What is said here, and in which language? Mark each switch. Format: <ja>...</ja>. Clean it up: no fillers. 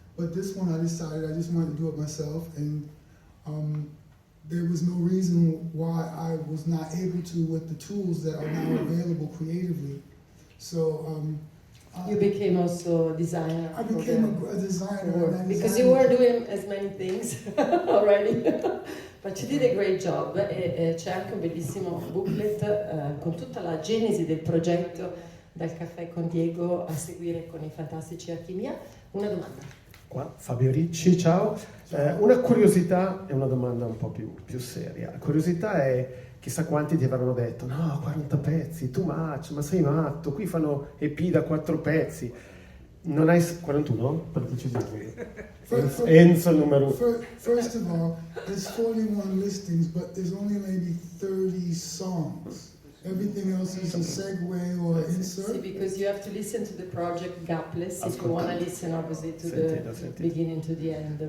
<en>But this one I decided I just wanted to do it myself, and there was no reason why I was not able to with the tools that are now available creatively. So You became also a designer. I became a designer. And because you were doing as many things already. But you did a great job.</en> <it>E c'è anche un bellissimo booklet con tutta la genesi del progetto dal caffè con Diego a seguire con i fantastici Alchimia. Una domanda. Qua, Fabio Ricci, ciao. Una curiosità e una domanda un po' più seria. La curiosità è, chissà quanti ti avranno detto, no, 40 pezzi,</it> <en>too much,</en> <it>ma sei matto, qui fanno EP da 4 pezzi. Non hai 41? Per precisione. Enzo numero 1.</it> <en>First of all, there's 41 listings, but there's only maybe 30 songs. Everything else is a segue or insert. See, because you have to listen to the project gapless if you want to listen, obviously, to the beginning to the end.</en>